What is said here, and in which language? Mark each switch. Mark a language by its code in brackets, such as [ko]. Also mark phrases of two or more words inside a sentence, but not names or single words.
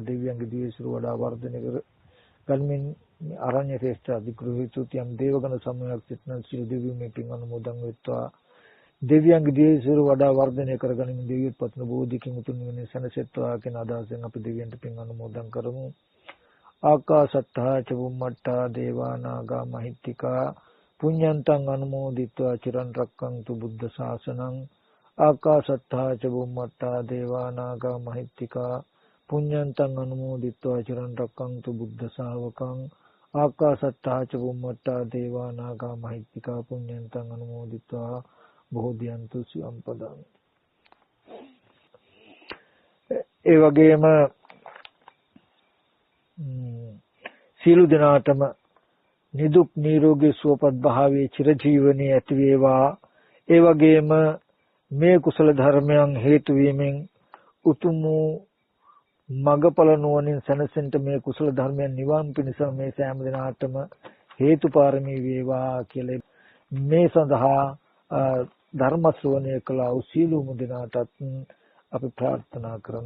[si] දෙවියන්ගේ දිවිසිරු වඩා වර්ධනය කර ගන්මින් අරණ්‍ය ශ්‍රේෂ්ඨ අධිග්‍රහීතුත් යම් දේවගණ සමයක් සිටින සීල දෙවියෝ මේ පින් අනුමෝදන් වෙත්වා. දෙවියන්ගේ දිවිසිරු වඩා වර්ධනය කරගනිමින් දෙවියන් පතන බෝධිකින් උතුම් වෙන සනසෙත්වා කියන අදහසෙන් අපි දෙවියන්ට පින් අනුමෝදන් කරමු. [pi] ආකාසත්තා ච බුම්මත්තා දේවා නාග මහිත්‍තිකා පුඤ්ඤන්තං අනුමෝදිත්වා චිරන් රැක්කන්තු බුද්ධ ශාසනං. ආකාසත්තා ච බුම්මත්තා දේවා නාග මහිත්‍තිකා පුඤ්ඤන්තං අනුමෝදිත්වා චිරන් රැක්කන්තු බුද්ධ ශාවකං. ආකාසත්තා ච බුම්මත්තා දේවා නාග මහිත්‍තිකා පුඤ්ඤන්තං අනුමෝදිත්වා බෝධියන්තු සියම්පදං. [si] ඒ වගේම සීල දිනාටම නිදුක් නිරෝගී සුවපත් භාවයේ චිරජීවනයේ ඇති වේවා. ඒ වගේම මේ කුසල ධර්මයන් හේතු වීමෙන් උතුම් මගපල නුවණින් සැනසෙන්න මේ කුසල ධර්මයන් නිවන් පිණිස මේ සෑම දිනාටම හේතුපාරමී වේවා කියලා මේ සඳහා ධර්ම ශ්‍රවණය කළා වූ සීලුම දිනාටත් අපි ප්‍රාර්ථනා කරනවා.